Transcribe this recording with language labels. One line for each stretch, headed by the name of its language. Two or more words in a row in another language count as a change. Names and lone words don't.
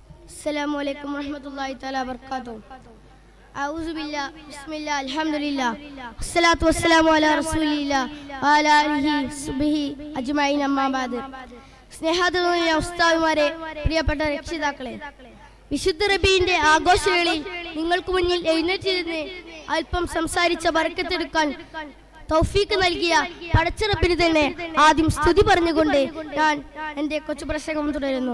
Arabic: السلام عليكم ورحمة الله تعالى وبركاته. أعوذ بالله بسم الله الحمد لله والصلاة والسلام على رسول الله وعلى آله وصحبه أجمعين أما بعد.
Malayalam: സ്നേഹാദരവുള്ള ഉസ്താദുമാരെ, പ്രിയപ്പെട്ട രക്ഷിതാക്കളെ, വിശുദ്ധ റബീന്റെ ആഘോഷവേളയിൽ നിങ്ങൾക്ക് മുന്നിൽ എഴുന്നേറ്റിരുന്ന് അല്പം സംസാരിച്ച ബർക്കത്തെടുക്കാൻ തൗഫീക്ക് നൽകിയ പടച്ചറബിന് തന്നെ ആദ്യം സ്തുതി പറഞ്ഞുകൊണ്ട് ഞാൻ എൻ്റെ കൊച്ചു പ്രസംഗം തുടരുന്നു.